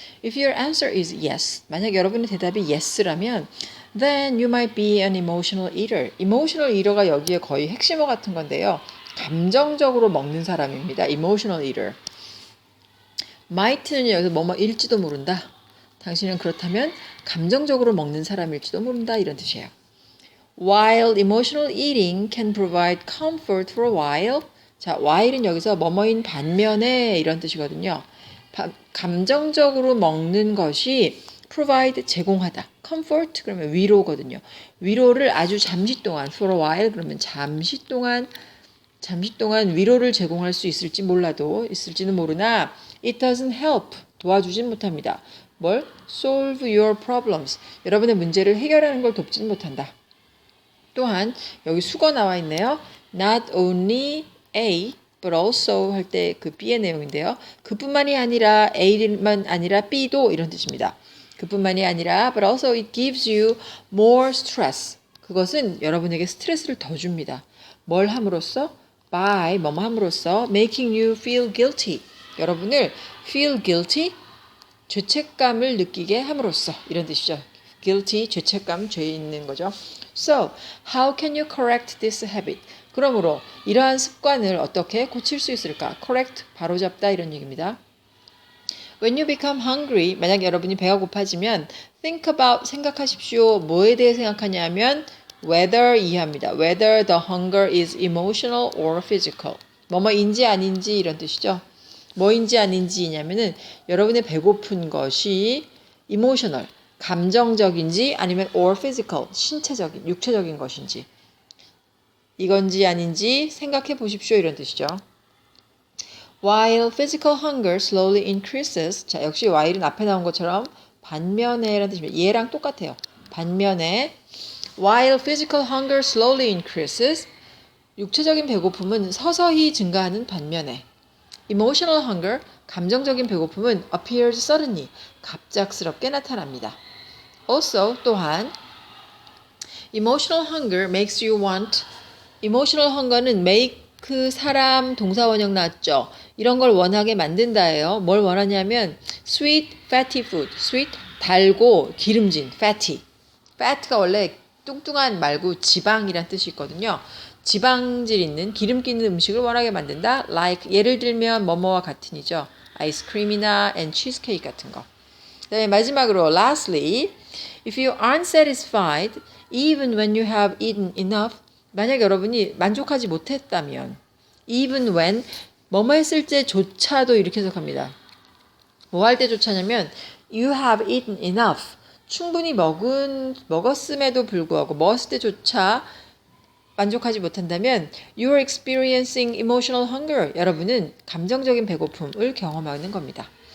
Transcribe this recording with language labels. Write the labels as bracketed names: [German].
[English] If your answer is yes, [Korean] 만약 여러분의 대답이 yes라면 [English] then you might be an emotional eater. [Korean] emotional eater가 여기에 거의 핵심어 같은 건데요. 감정적으로 먹는 사람입니다. [English] emotional eater. [Korean] might는 여기서 뭐뭐일지도 모른다. 당신은 그렇다면 감정적으로 먹는 사람일지도 모른다 이런 뜻이에요. [English] While emotional eating can provide comfort for a while. [Korean] 자, while은 여기서 뭐뭐인 반면에 이런 뜻이거든요. 감정적으로 먹는 것이 provide 제공하다. comfort 그러면 위로거든요. 위로를 아주 잠시 동안 [English] for a while [Korean] 그러면 잠시 동안 위로를 제공할 수 있을지는 모르나 [English] it doesn't help [Korean] 도와주진 못합니다. [English] 뭘? solve your problems. [Korean] 여러분의 문제를 해결하는 걸 돕지는 못한다. 또한 여기 수거 나와 있네요. [English] Not only A but also [Korean] 할 때 그 B의 내용인데요. 그뿐만이 아니라 A만 아니라 B도 이런 뜻입니다. 그뿐만이 아니라 [English] but also it gives you more stress. [Korean] 그것은 여러분에게 스트레스를 더 줍니다. 뭘 함으로써? [English] by [Korean] 뭐뭐 함으로써 [English] making you feel guilty. [Korean] 여러분을 feel guilty 죄책감을 느끼게 함으로써 이런 뜻이죠. guilty 죄책감 죄 있는 거죠. [English] So, how can you correct this habit? [Korean] 그러므로 이러한 습관을 어떻게 고칠 수 있을까? correct 바로잡다 이런 얘기입니다. [English] When you become hungry, [Korean] 만약 여러분이 배가 고파지면 [English] think about [Korean] 생각하십시오. 뭐에 대해 생각하냐면 whether 이해합니다. [English] whether the hunger is emotional or physical. [Korean] 뭐뭐인지 아닌지 이런 뜻이죠. 뭐인지 아닌지냐면은 여러분의 배고픈 것이 emotional 감정적인지 아니면 or physical 신체적인 육체적인 것인지 이건지 아닌지 생각해 보십시오 이런 뜻이죠. [English] While physical hunger slowly increases [Korean] 자 역시 while은 앞에 나온 것처럼 반면에 라는 뜻입니다. 얘랑 똑같아요. 반면에 [English] while physical hunger slowly increases [Korean] 육체적인 배고픔은 서서히 증가하는 반면에 emotional hunger 감정적인 배고픔은 [English] appears suddenly [Korean] 갑작스럽게 나타납니다. [English] Also 또한 emotional hunger makes you want emotional hunger는 make [Korean] 사람 동사원형 나왔죠. 이런 걸 원하게 만든다예요. 뭘 원하냐면 [English] sweet fatty food [Korean] sweet 달고 기름진 fatty fat가 원래 뚱뚱한 말고 지방이란 뜻이 있거든요. 지방질 있는 기름기 있는 음식을 원하게 만든다. like 예를 들면 뭐뭐와 같은이죠. 아이스크림이나 and cheesecake 같은 거. 그다음에 마지막으로 [English] lastly if you aren't satisfied even when you have eaten enough [Korean] 만약 여러분이 만족하지 못했다면 [English] even when [Korean] 뭐뭐 했을 때조차도 이렇게 해석합니다. 뭐 할 때조차냐면 [English] you have eaten enough [Korean] 충분히 먹었음에도 불구하고 먹었을 때조차 만족하지 못한다면 [English] you're experiencing emotional hunger [Korean] 여러분은 감정적인 배고픔을 경험하는 겁니다.